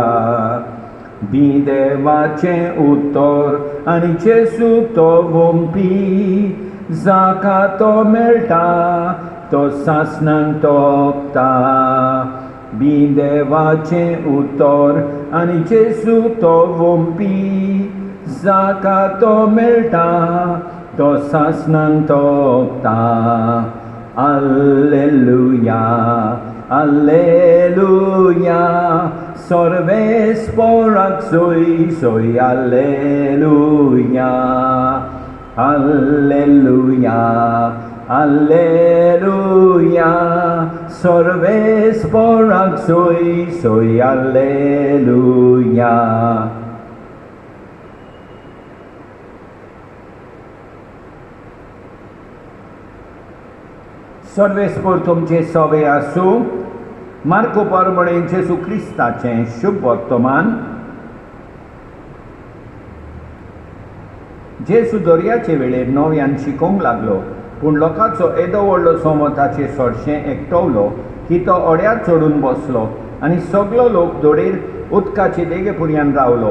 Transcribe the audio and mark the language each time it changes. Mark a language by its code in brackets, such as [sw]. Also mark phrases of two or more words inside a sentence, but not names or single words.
[kok] Bी देवाचें उतर आनी जेसू तो वंपी, जाका तो मेळटा तो सासणांक तोपता. बी देवाचें उतर आनी जेसू तो वंपी, जाका तो मेळटा तो सासणांक तोपता. Alleluia, Alleluia, Sorvesporak soi, Alleluia. Alleluia, Alleluia, Sorvesporak soi, Alleluia. सर्वेस्पोर तुमचे सवे आसूं. मार्को परमणे जेसू क्रिस्ताचें शुभ वर्तमान. जेसू दर्याचे वेळेर न्हंयान शिकोवंक लागलो, पूण लोकांचो येदो व्हडलो समूह ताचे सोरशें एकटवलो की तो ओड्यार चडून बसलो आनी सगळो लोक दोडेर उदकाचे देगेपुरयान रावलो.